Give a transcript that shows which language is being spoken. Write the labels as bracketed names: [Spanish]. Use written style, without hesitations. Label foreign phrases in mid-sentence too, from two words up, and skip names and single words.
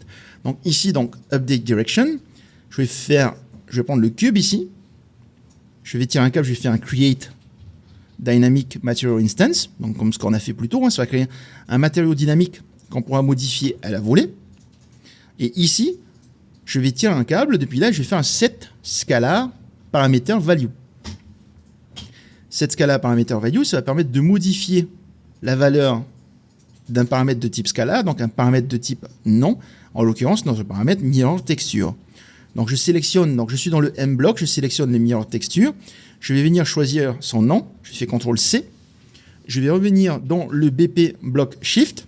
[French] Donc ici, donc [English] update direction, [French] je vais prendre le cube ici, je vais tirer un câble, je vais faire un [English] create Dynamic Material Instance, [French] donc comme ce qu'on a fait plus tôt, hein, ça va créer un matériau dynamique qu'on pourra modifier à la volée. Et ici, je vais tirer un câble, depuis là, je vais faire un [English] set scalar parameter value. Set scalar parameter value, [French] ça va permettre de modifier la valeur d'un paramètre de type scalar, donc un paramètre de type non, en l'occurrence notre paramètre [English] mirror texture. [French] Donc je sélectionne, donc je suis dans le M-block, je sélectionne le [English] mirror texture. [French] Je vais venir choisir son nom, je fais CTRL-C. Je vais revenir dans le BP block shift.